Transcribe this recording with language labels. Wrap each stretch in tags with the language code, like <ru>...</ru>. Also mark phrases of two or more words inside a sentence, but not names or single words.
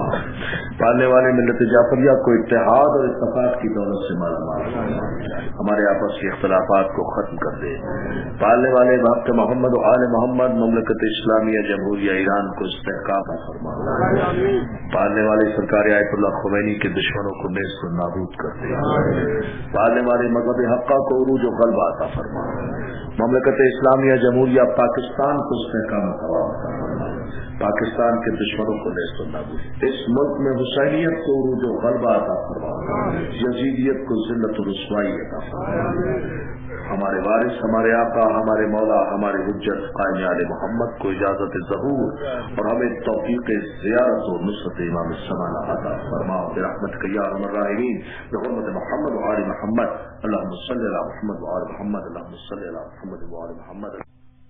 <ur>پالنے والے ملت جعفریہ کو اتحاد اور اتفاق کی دولت سے مالا مال فرما. ہمارے آپس کے اختلافات کو ختم کر دے. پالنے والے بھاگ محمد و آل محمد مملکت اسلامیہ جمہوریہ ایران کو استحکام فرما. پالنے والے سرکار آیت اللہ خمینی کے دشمنوں کو نیست و نابود کر دے. پالنے والے مذہب حقہ کو عروج و غلبہ عطا فرما. مملکت اسلامیہ جمہوریہ پاکستان کو استحکام فرما. پاکستان کے دشمنوں کو نیست و نابود. اس ملک میں حسینیت کو عروج و غلبہ عطا فرما. یزیدیت کو ذلت و رسوائی عطا فرما. ہمارے وارث ہمارے آقا ہمارے مولا ہمارے حجت قائم آل محمد کو اجازت ظہور اور ہمیں توفیق زیارت و نصرت امام الزمان عطا فرما.</ur> <ar>برحمتک یا ارحم الراحمین بحرمت محمد و آل محمد. اللهم صل علی محمد و آل محمد. اللهم صل علی محمد و آل محمد.</ar>